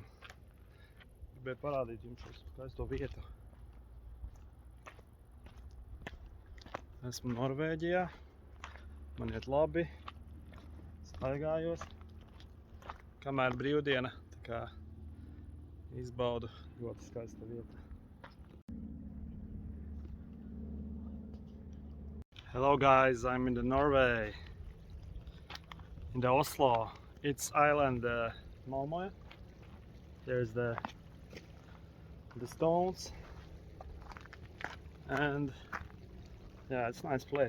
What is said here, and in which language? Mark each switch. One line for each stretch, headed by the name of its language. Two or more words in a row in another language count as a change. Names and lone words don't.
Latvian: Gribēju parādīt jums šo skaisto vietu. Esmu Norvēģijā. Man iet labi. Staigājos. Kamēr brīvdiena, tā kā izbaudu ļoti skaista vieta.
English: Hello guys, I'm in the Norway, in the Oslo. It's island Malmö. There's the stones, and yeah, it's a nice place.